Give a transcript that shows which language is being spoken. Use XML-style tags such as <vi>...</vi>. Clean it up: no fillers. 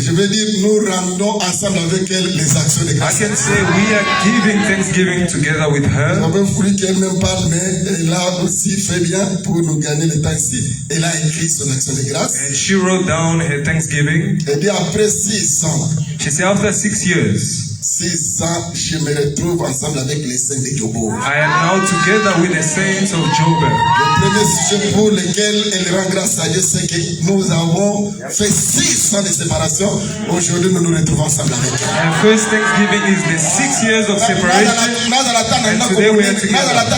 <fr>Je veux dire, nous rendons ensemble avec elle les actions de grâce.</fr> <en>I can say we are giving thanksgiving together with her.</en> <fr>On même voulu qu'elle même parle, mais elle a aussi fait bien pour nous gagner le temps ici. Elle a écrit son action de grâce.</fr> <en>And she wrote down her thanksgiving.</en> <fr>Elle dit après 6 ans.</fr> <en>She said after 6 years.</en> <fr>6 ans, je me retrouve ensemble avec les saints de Joburg.</fr> <en>I am now together with the saints of Joburg.</en> <fr>Le premier sujet pour lequel elle rend grâce à Dieu, c'est que nous avons fait 6 ans de séparation. Aujourd'hui, nous nous retrouvons ensemble avec elle.</fr> <en>And first thanksgiving is the 6 years of separation. And today we are together.</en>